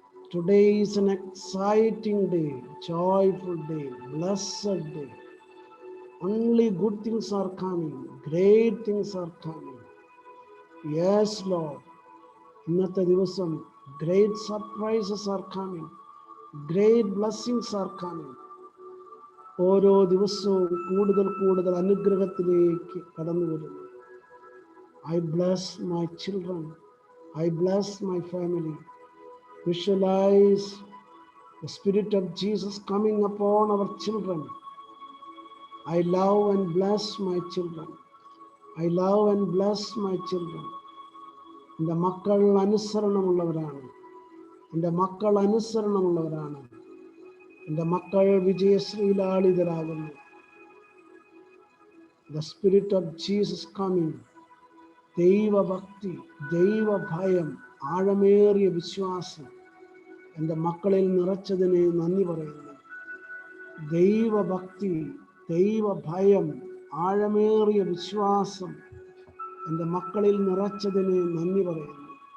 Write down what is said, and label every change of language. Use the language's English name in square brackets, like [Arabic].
[English] Today is an exciting day, joyful day, blessed day. Only good things are coming. Great things are coming. Yes, Lord. [Malayalam] ഇന്നത്തെ ദിവസം [English] great surprises are coming. Great blessings are coming. [Malayalam] ഓരോ ദിവസവും കൂടുതൽ കൂടുതൽ അനുഗ്രഹത്തിലേക്ക് കടന്നു വരുന്നു. [English] I bless my children. I bless my family. Visualize the Spirit of Jesus coming upon our children. I love and bless my children. I love and bless my children. [Malayalam] എൻ്റെ മക്കൾ അനുസരണമുള്ളവരാണ്. എൻ്റെ മക്കൾ അനുസരണമുള്ളവരാണ്. എൻ്റെ മക്കൾ വിജയശ്രീലാളിതരാകുന്നു. [English] The Spirit of Jesus coming. [Malayalam] ദൈവഭക്തി, ദൈവഭയം, ആഴമേറിയ വിശ്വാസം എൻ്റെ മക്കളിൽ നിറച്ചതിന് നന്ദി പറയുന്നു. ദൈവഭക്തി, ദൈവഭയം, ആഴമേറിയ വിശ്വാസം എൻ്റെ മക്കളിൽ നിറച്ചതിന് നന്ദി പറയുന്നു.